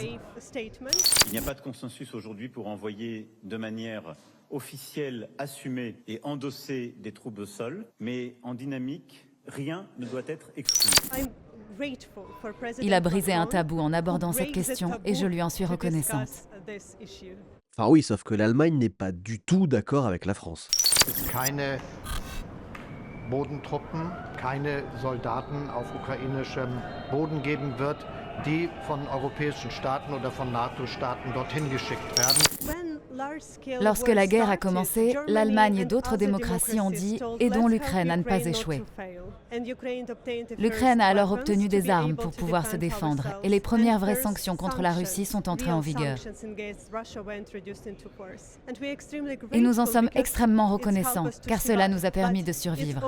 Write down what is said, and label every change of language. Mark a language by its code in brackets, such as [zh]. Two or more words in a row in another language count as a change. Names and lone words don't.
[fr] Il n'y a pas de consensus aujourd'hui pour envoyer de manière officielle, assumée et endossée des troupes au sol, mais en dynamique, rien ne doit être exclu. Il a brisé un tabou en abordant cette question et je lui en suis reconnaissante. Enfin oui, sauf que l'Allemagne n'est pas du tout d'accord avec la France. [de] Keine Bodentruppen, keine Soldaten auf ukrainischem Boden geben wird, die von europäischen Staaten oder von NATO-Staaten dorthin geschickt werden. [fr] Lorsque la guerre a commencé, l'Allemagne et d'autres démocraties ont dit « aidons l'Ukraine à ne pas échouer ». L'Ukraine a alors obtenu des armes pour pouvoir se défendre et les premières vraies sanctions contre la Russie sont entrées en vigueur. Et nous en sommes extrêmement reconnaissants car cela nous a permis de survivre.